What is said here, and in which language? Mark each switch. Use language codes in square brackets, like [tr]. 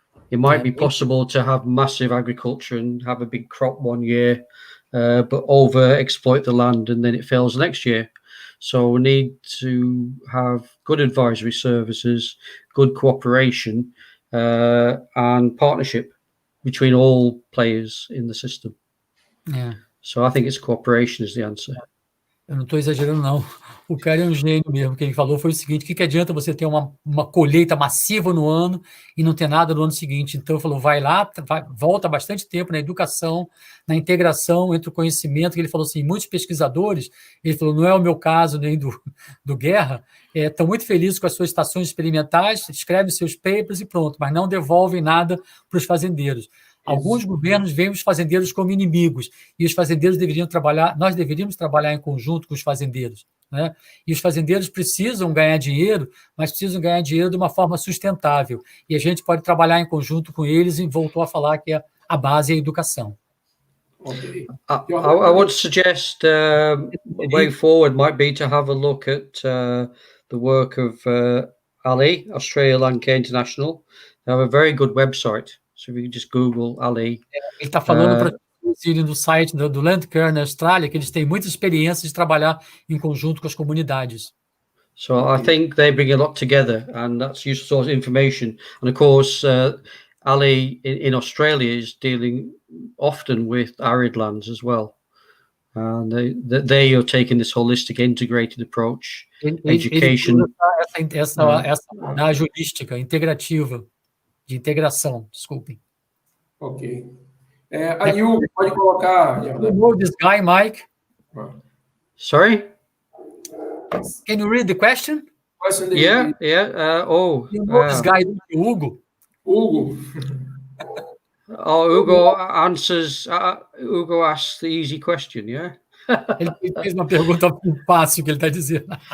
[en] It might be possible to have massive agriculture and have a big crop one year, but over-exploit the land and then it fails the next year. So we need to have good advisory services, good cooperation, and partnership between all players in the system. Yeah. So I think it's cooperation is the answer. [pt] Eu não estou exagerando, não. O cara é um gênio mesmo. O que ele falou foi o seguinte: o que adianta você ter uma colheita massiva no ano e não ter nada no ano seguinte? Então, ele falou, vai lá, volta bastante tempo na educação, na integração entre o conhecimento, que ele falou assim, muitos pesquisadores, ele falou, não é o meu caso nem do Guerra, estão muito felizes com as suas estações experimentais, escrevem seus papers e pronto, mas não devolvem nada para os fazendeiros. Alguns governos veem os fazendeiros como inimigos e os fazendeiros nós deveríamos trabalhar em conjunto com os fazendeiros, né? E os fazendeiros precisam ganhar dinheiro, mas precisam ganhar dinheiro de uma forma sustentável. E a gente pode trabalhar em conjunto com eles e voltou a falar que a base é a educação. Okay. [en] I would suggest a way forward might be to have a look at the work of Ali, Australia Landcare International. They have a very good website. So if you just Google Ali. [pt] Ele está falando para vocês irem no site do Landcare na Austrália, que eles têm muita experiência de trabalhar em conjunto com as comunidades. [en] So I think they bring a lot together, and that's useful source of information. And of course, Ali in Australia is dealing often with arid lands as well. And they are taking this holistic, integrated approach, education. [pt] Essa da ajuística, integrativa. De integração, desculpem. Ok. Aí pode colocar... [en] You know this guy, Mike? Sorry? Can you read the question? Yeah. You know this guy, Hugo? Hugo. Hugo answers... Hugo asks the easy question, yeah? [pt] Ele fez uma pergunta fácil que ele está dizendo.